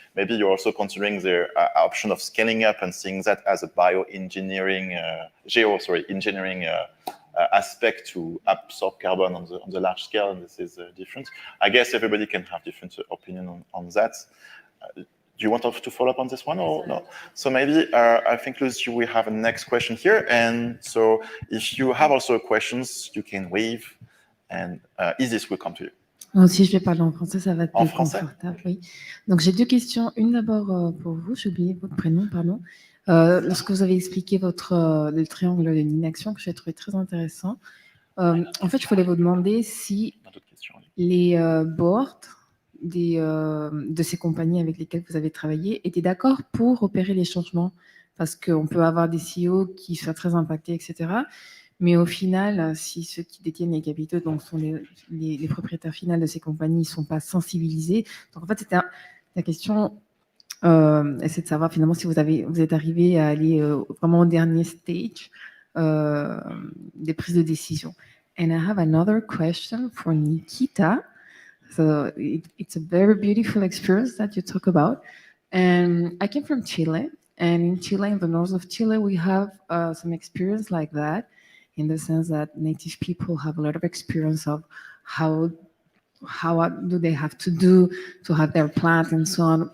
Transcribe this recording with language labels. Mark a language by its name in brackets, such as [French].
[English] Maybe you're also considering the option of scaling up and seeing that as a bioengineering, engineering aspect to absorb carbon on the large scale, and this is different. I guess everybody can have different opinion on that. Do you want to follow up on this one or no? So maybe I think, Lucy, we have a next question here, and so if you have also questions, you can wave, and Isis will come to you. [French] Si je vais parler en français, ça va être plus confortable. Oui. Donc j'ai deux questions. Une d'abord pour vous, j'ai oublié votre prénom, pardon. Lorsque vous avez expliqué le triangle de l'inaction, que j'ai trouvé très intéressant, en fait, je voulais vous demander si les boards de ces compagnies avec lesquelles vous avez travaillé étaient d'accord pour opérer les changements, parce qu'on peut avoir des CEO qui soient très impactés, etc. Mais au final, si ceux qui détiennent les capitaux, donc sont les propriétaires finaux de ces compagnies, ne sont pas sensibilisés. Donc en fait, c'était la question. C'est de savoir finalement si vous êtes arrivé à aller vraiment au dernier stage des prises de décision. [English] And I have another question for Nikita. So it's a very beautiful experience that you talk about. And I came from Chile, and in Chile, in the north of Chile, we have some experience like that, in the sense that native people have a lot of experience of how do they have to do to have their plant and so on.